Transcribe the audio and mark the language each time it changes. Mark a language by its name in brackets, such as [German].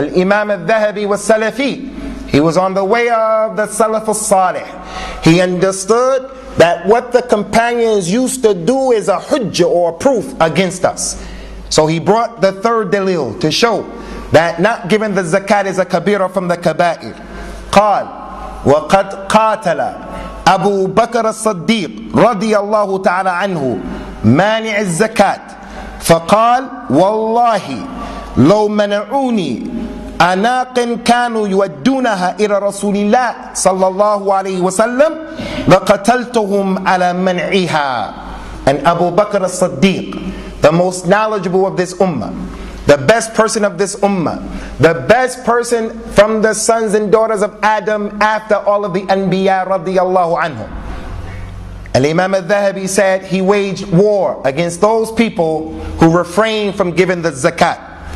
[English] Al-Imam al-Thahabi was Salafi. He was on the way of the Salaf al-Salih. He understood that what the companions used to do is a hujjah or a proof against us. So he brought the third dalil to show that not giving the zakat is a kabira from the kaba'ir. [Arabic] قال وقد قاتل أبو بكر الصديق رضي الله تعالى عنه مانع الزكاة فقال والله لو منعوني أناق كانوا يودونها إلى رسول الله صلى الله عليه وسلم لقتلتهم على منعها. [English] And Abu Bakr as-Siddiq, the most knowledgeable of this ummah, the best person of this ummah, the best person from the sons and daughters of Adam after all of the Anbiya radiyallahu anhum. And Imam al-Thahabi said he waged war against those people who refrained from giving the zakat.